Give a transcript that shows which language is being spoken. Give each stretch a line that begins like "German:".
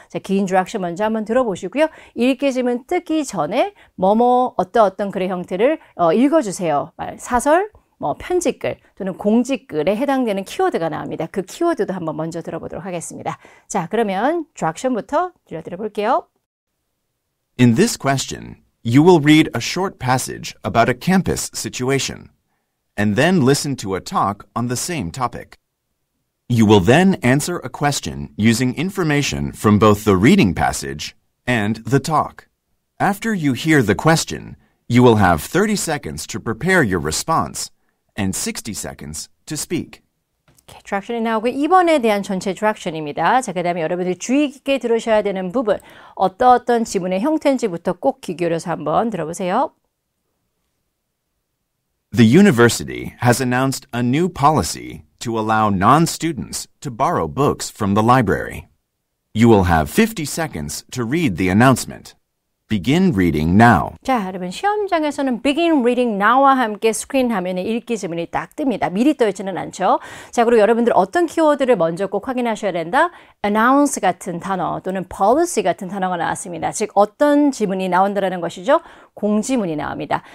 Korean: 자, 긴 드락션 먼저 한번 들어보시고요. 읽기 지문 뜨기 전에 뭐뭐 어떤 글의 형태를 읽어주세요. 사설, 뭐 편집글 또는 공지글에 해당되는 키워드가 나옵니다. 그 키워드도 한번 먼저 들어보도록 하겠습니다. 자, 그러면 드락션부터 들려드려 볼게요.
English: In this question, you will read a short passage about a campus situation, and then listen to a talk on the same topic. You will then answer a question using information from both the reading passage and the talk. After you hear the question, you will have 30 seconds to prepare your response and 60 seconds to speak.
Korean: 드락션이 나오고 2번에 대한 전체 드락션입니다. 자, 그 다음에 여러분들이 주의 깊게 들으셔야 되는 부분 어떤 지문의 형태인지부터 꼭 귀 기울여서 한번 들어보세요.
English: The university has announced a new policy to allow non-students to borrow books from the library. You will have 50 seconds to read the announcement. Begin reading now.
Korean: 자, 여러분 시험장에서는
English: begin reading now
Korean: 와 함께 스크린 화면에 읽기 지문이 딱 뜹니다. 미리 떠 있지는 않죠. 자, 그리고 여러분들 어떤 키워드를 먼저 꼭 확인하셔야 된다. announce 같은 단어 또는 policy 같은 단어가 나왔습니다. 즉 어떤 지문이 나온다라는 것이죠. 공지문이 나옵니다.